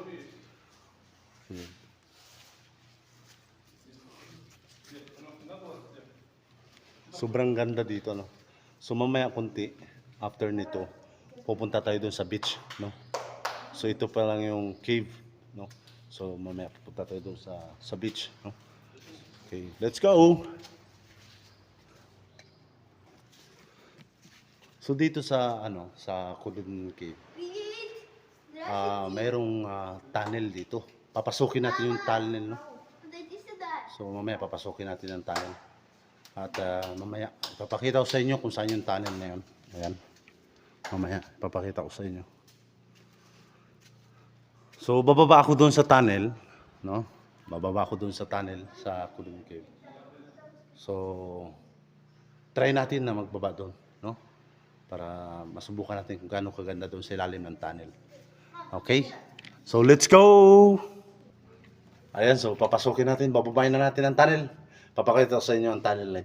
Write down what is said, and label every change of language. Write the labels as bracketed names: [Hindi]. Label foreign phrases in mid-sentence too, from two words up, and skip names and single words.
[Filipino] Ayan. Sobrang ganda dito, no? So mamaya kunti, after nito, pupunta tayo doon sa beach, no? So ito pa lang yung cave, no? So mamaya pupunta tayo doon sa beach, no? [English] Okay, let's go. [Filipino] So dito sa ano, sa Kududnon Cave, [Russian] Привет! [Filipino] mayroong tunnel dito. Papasukin natin yung tunnel, no? [Russian] Подойди сюда. [Filipino] So mamaya papasukin natin yung tunnel. At mamaya ipapakita ko sa inyo kung saan yung tunnel na yun. Ayan. Mamaya ipapakita ko sa inyo. So bababa ako doon sa tunnel, no? Bababa ako doon sa tunnel sa Kududnon Cave. So try natin na magbaba doon, no? Para masubukan natin kung gaano kaganda doon sa ilalim ng tunnel. [English] Okay? So let's go! [Filipino] Ayan, so papasukin natin, bababayin na natin ang tunnel. Papakita ko sa inyo ang tunnel na ito.